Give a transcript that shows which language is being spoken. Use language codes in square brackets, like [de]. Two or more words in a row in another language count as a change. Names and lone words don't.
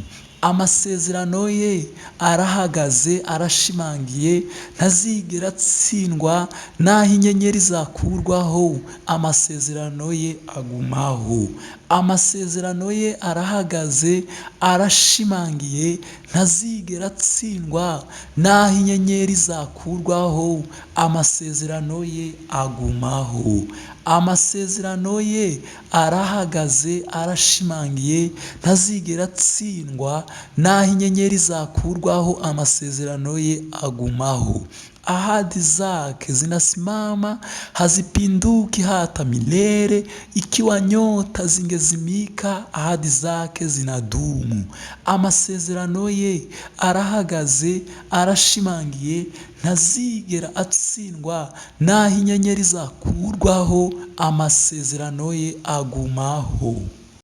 [rw] Amasezerano ye arahagaze, arashimangiye, ntazigera atsindwa. Naho inyenyeri zakurwaho, amasezerano ye agumaho. Amasezerano ye arahagaze, arashimangiye, ntazigera atsindwa. Naho inyenyeri zakurwaho, amasezerano ye agumaho. Amasezerano ye arahagaze, arashimangiye, ntazigera atsindwa. Naho inyenyeri zakurwaho, amasezerano ye agumaho. [sw] ahadi zake zinasimama, hazipinduki hata milele. Ikiwa nyota zingezimika, ahadi zake zinadumu. [rw] Amasezerano ye arahagaze, arashimangiye, ntazigera atsindwa. Naho inyenyeri zakurwaho, amasezerano ye agumaho.